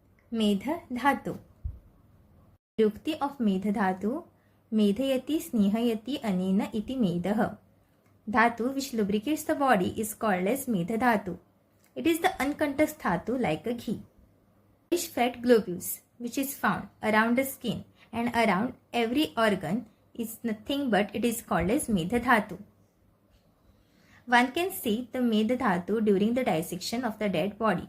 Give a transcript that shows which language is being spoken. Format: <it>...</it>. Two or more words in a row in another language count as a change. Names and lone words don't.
<en>Meda Dhatu. Rukti of Meda Dhatu.</en> <sa>Medhayati snehayati anena iti medah.</sa> <en>Dhatu which lubricates the body is called as Meda Dhatu. It is the unconducted dhatu like a ghee. Fish fat globules which is found around the skin and around every organ is nothing but it is called as Meda Dhatu. One can see the Meda Dhatu during the dissection of the dead body.</en>